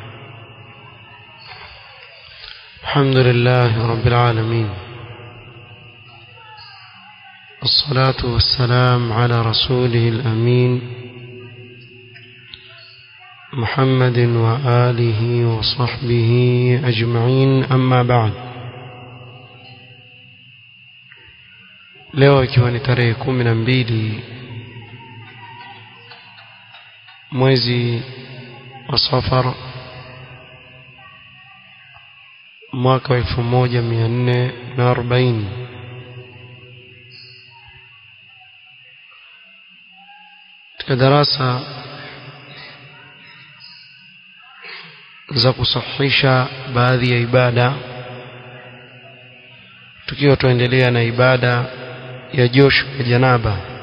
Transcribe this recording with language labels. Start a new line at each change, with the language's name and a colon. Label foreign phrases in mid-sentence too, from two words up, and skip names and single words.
Arabic: الحمد لله رب العالمين، الصلاة والسلام على رسوله الأمين محمد وآله وصحبه أجمعين، أما بعد.
Swahili: leo ikiwa ni tarehe 12 mwezi wa Safar mwaka 1440 katika darasa za kusahihisha baadhi ya ibada, tukiwa tuendelea na ibada ya josho ya janaba.